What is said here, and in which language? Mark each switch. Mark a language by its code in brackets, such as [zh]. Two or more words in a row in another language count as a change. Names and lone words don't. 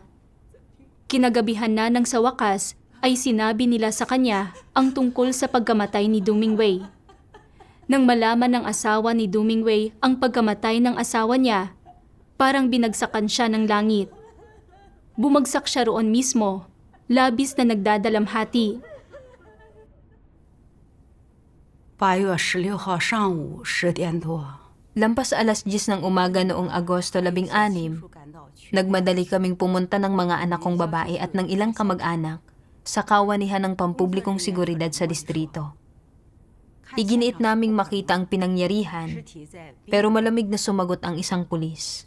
[tl] Kinagabihan na nang sa wakas ay sinabi nila sa kanya ang tungkol sa pagkamatay ni Dumingwei. Nang malaman ng asawa ni Dumingwei ang pagkamatay ng asawa niya, parang binagsakan siya ng langit. Bumagsak siya roon mismo, labis na nagdadalamhati. [zh] 8 月16号上午10点多， [tl] Lampas alas 10 ng umaga noong Agosto 16, nagmadali kaming pumunta ng mga anak kong babae at ng ilang kamag-anak sa kawanihan ng pampublikong seguridad sa distrito. Iginiit naming makita ang pinangyarihan, pero malamig na sumagot ang isang pulis.